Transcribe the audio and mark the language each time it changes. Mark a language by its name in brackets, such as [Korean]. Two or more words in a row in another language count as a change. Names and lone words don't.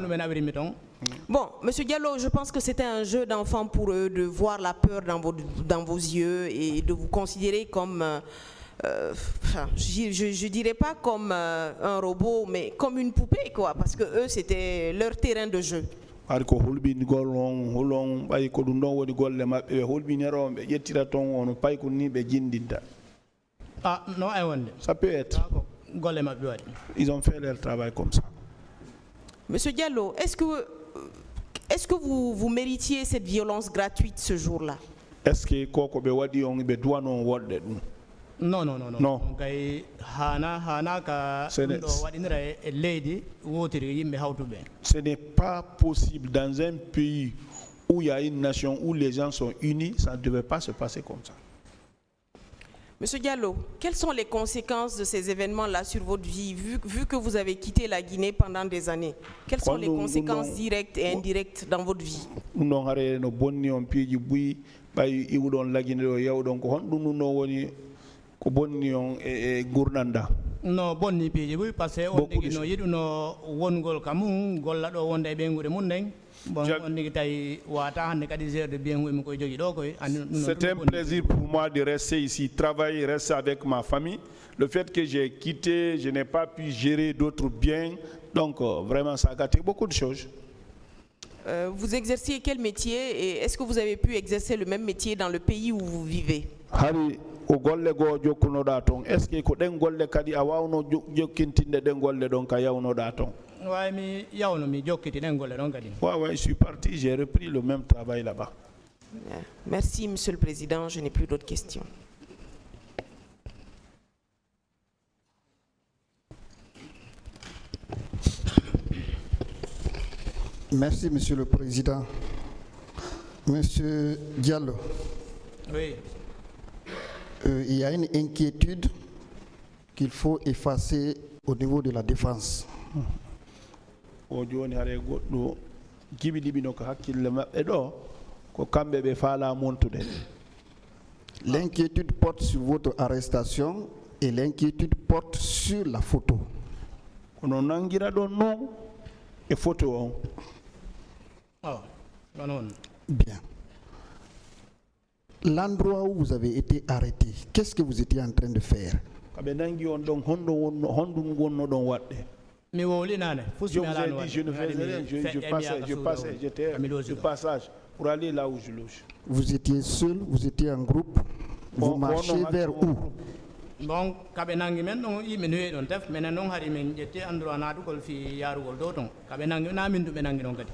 [French] Bon, Monsieur Diallo, je pense que c'était un jeu d'enfant pour eux de voir la peur dans vos yeux et de vous considérer comme je dirais pas comme un robot, mais comme une poupée, quoi, parce que eux, c'était leur terrain de jeu. [Fula] Har ko hulɓingol on hulon ɓay ko ɗum ɗon woni golle maɓɓe ɓe hulɓinero ɓe ƴettira toon on pay ko ni ɓe jindinta. Ah non, ay wonde. [French] Ça peut être. [Fula] Golle maɓɓe waɗi. [French] Ils ont fait leur travail comme ça. Monsieur Diallo, est-ce que vous méritiez cette violence gratuite ce jour-là? Est-ce que [Fula] koko ɓe waɗi on ɓe duwanon woɗɗe ɗum? [French] Non. Non. [Fula] Kay hana ka [French] Ce n'est- [Fula] ɗo waɗinira e leydi wotiri yimɓe hawtuɓe. [French] Ce n'est pas possible dans un pays où il y a une nation où les gens sont unis, ça ne devait pas se passer comme ça. Monsieur Diallo, quelles sont les conséquences de ces événements-là sur votre vie, vu que vous avez quitté la Guinée pendant des années? Quelles sont les conséquences directes et indirectes dans votre vie? [Fula] ɗum ɗon hare no bonni on piiji buyi ɓay iwɗon lagine ɗo yawɗon ko honɗum ɗum ɗon woni ko bonni on e gurdanda. No bonni piiji ɓuy [French] par ce que [Fula] on [French] Beaucoup [Fula] ɗigi [French] de [Fula] no yiɗuno wongol ka mum golla ɗo wonde e ɓeygude mum nden bon on ɗigi tawi wata hannde kadi [French] gére de bien [Fula] mi koye jogui ɗo koye [French] C'est un plaisir pour moi de rester ici, travailler, rester avec ma famille. Le fait que j'ai quitté, je n'ai pas pu gérer d'autres biens, donc vraiment ça a gâté beaucoup de choses. Vous exerciez quel métier et est-ce que vous avez pu exercer le même métier dans le pays où vous vivez? [Fula] Hari o golle goo jokkunoɗa toon [French] est ce que [Fula] ko ɗen golle kadi a wawno jokkintinde ɗen golle ɗon ka yawnoɗa toon? way mi yawno mi jokkiti ɗen golle ɗon kadi. [French] Ouais, je suis parti, j'ai repris le même travail là-bas. Merci, Monsieur le Président. Je n'ai plus d'autres questions. Merci, Monsieur le Président. Monsieur Diallo, Oui. il y a une inquiétude qu'il faut effacer au niveau de la défense. [Fula] O joni hare goɗɗo jiɓiɗiɓino ko hakkille maɓɓe ɗo ko kamɓe ɓe faala montude. [French] L'inquiétude porte sur votre arrestation et l'inquiétude porte sur la photo. [Fula] kono nangira ɗon non e photo on. [French] Oh, non. Bien. L'endroit où vous avez été arrêté, qu'est-ce que vous étiez en train de faire? [Fula] kaɓe nangi on ɗon honɗum wonno ɗon waɗɗe. Mi wowlinane [French] Je vous ai dit, je ne faisais rien, j'étais de passage pour aller là où je loge. Vous étiez seul, vous étiez en groupe, vous marchez vers où? [Fula] bon kaɓe nangi men ɗon yimɓe no heewi ɗon tef minen noon haari min ƴetti endroit naatugol fi yarugol dow ton kaɓe nangi na min ɓe nangi ɗon kadi